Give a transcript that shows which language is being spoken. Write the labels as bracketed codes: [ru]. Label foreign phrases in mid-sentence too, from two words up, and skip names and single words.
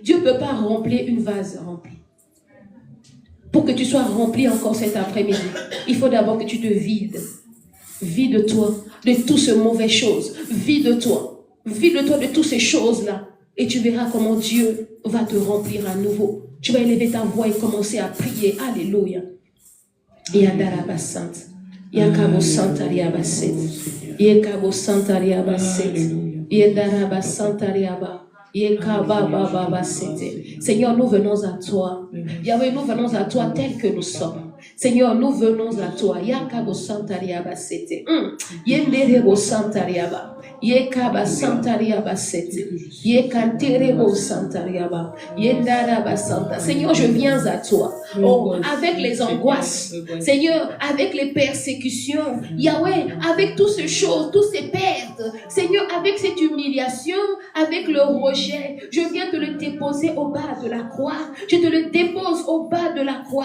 [fr] Dieu ne peut pas remplir une vase remplie. Pour que tu sois rempli encore cet après-midi, il faut d'abord que tu te vides. Vide-toi de toutes ces mauvaises choses. Vide-toi. Vide-toi de toutes ces choses-là. Et tu verras comment Dieu va te remplir à nouveau. Tu vas élever ta voix et commencer à prier. Alléluia. Yandaraba Sainte. Yakabo Santariaba Set. Yekabo Santariaba Set. Yedaraba Santariaba. Yekababa Set. Seigneur, nous venons à toi. Yahweh, nous venons à toi tel que nous sommes. Seigneur, nous venons à toi. Yakabo Santariaba Set. Yenderebo Santariaba. Yekaba Santariaba Set. Yekanterebo Santariaba. Yendaraba Santa. Seigneur, je viens à toi. Oh, avec les angoisses, Seigneur, avec les persécutions, Yahweh, avec toutes ces choses, toutes ces pertes, Seigneur, avec cette humiliation, avec le rejet, je viens te le déposer au bas de la croix. Je te le dépose au bas de la croix.